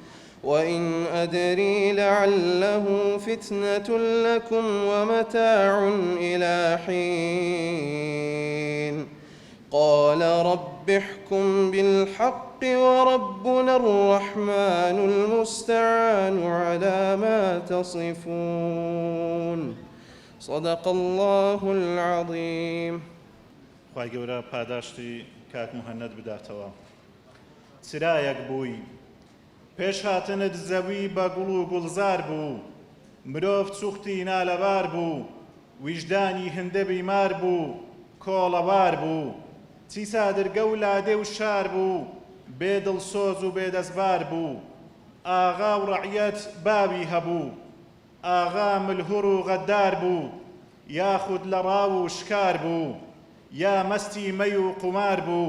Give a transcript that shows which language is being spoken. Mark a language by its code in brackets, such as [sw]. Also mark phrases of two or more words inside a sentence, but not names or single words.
[ar] وإن أدري لعله فتنة لكم ومتاع إلى حين. قال رب احكم بالحق وربنا الرحمن المستعان على ما تصفون. صدق الله العظيم. [ckb] خی گەورە پاداشتی کاک مهەنەد بداتەوە. چرایەک بووی پێش هاتنت زەوی بە گوڵ و گوڵزار بوو، مرۆڤ چوختی نالەبار بوو، ویژدانی هەندە بیمار بوو، کۆڵەوار بوو، چی سادرگە و لادێ و شار بوو، بێدڵسۆز و بێدەستبار بوو، ئاغا و ڕەعیەت باوی هەبوو، ئاغا ملهوڕ و غەدار بوو، یاخود لە ڕاو و شکار بوو، یا مەستی مەی و قومار بوو.